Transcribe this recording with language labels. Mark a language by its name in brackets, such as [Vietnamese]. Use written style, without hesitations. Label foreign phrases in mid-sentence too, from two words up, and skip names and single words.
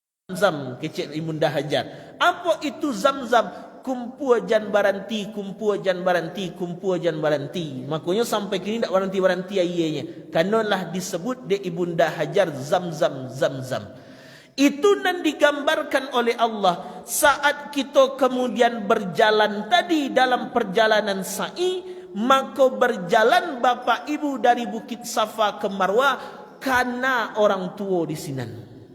[Indonesian] Zam kecil Ibunda Hajar. Apa itu Zam-Zam? [Minangkabau] Kumpul jan baranti, kumpul jan baranti, kumpul jan baranti. Makanya sampai kini tak baranti-baranti ayahnya. Kanalah disebut de Ibunda Hajar Zam-Zam, Zam-Zam. [Indonesian] Itu nan digambarkan oleh Allah saat kita kemudian berjalan tadi dalam perjalanan sa'i, maka berjalan bapa ibu dari Bukit Safa ke Marwah karena orang tua [Minangkabau] di sinan.